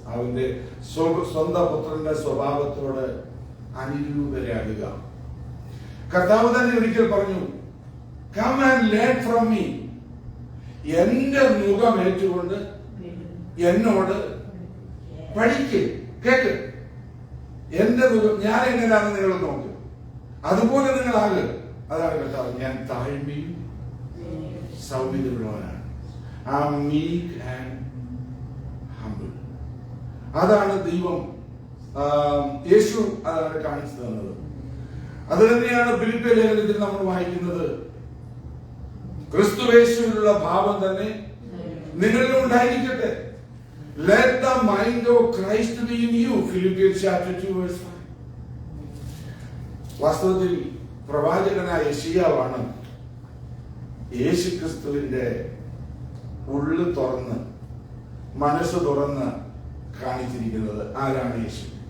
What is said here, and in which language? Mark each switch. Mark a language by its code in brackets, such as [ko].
[ml] അവന്റെ സ്വന്തം പുത്രന്റെ സ്വഭാവത്തോട് അനുരൂപരാകുക. കർത്താവ് തന്നെ ഒരിക്കൽ പറഞ്ഞു, [en] come and learn from me. [ml] എന്റെ മുഖം ഏറ്റുകൊണ്ട് എന്നോട് പഠിക്ക്, കേക്ക്. എന്റെ മുഖം ഞാൻ എങ്ങനെയാണെന്ന് നിങ്ങൾ നോക്ക്, അതുപോലെ നിങ്ങളാകുക. അതാണ് കർത്താവ്. ഞാൻ താഴ്മയും സൗമ്യതയുള്ളവനാണ്. [en] meek and humble. [ml] അതാണ് ദൈവം, യേശു അതാണ് കാണിച്ചു തന്നത്. അത് തന്നെയാണ് ഫിലിപ്പിയ ലേഖനത്തിൽ നമ്മൾ വായിക്കുന്നത്. ക്രിസ്തുയേശുവിലുള്ള ഭാവം തന്നെ നിങ്ങളിൽ ഉണ്ടായിരിക്കട്ടെ. [en] Let the mind of Christ be in you. Philippians chapter 2 verse 5. [ml] വാസ്തവത്തിൽ പ്രവാചകനായ യെശയ്യാവാണ് യേശു ക്രിസ്തുവിന്റെ ഉള്ളു തുറന്ന് മനസ്സ് തുറന്ന് കാണിച്ചിരിക്കുന്നത്. ആരാണ് യേശു?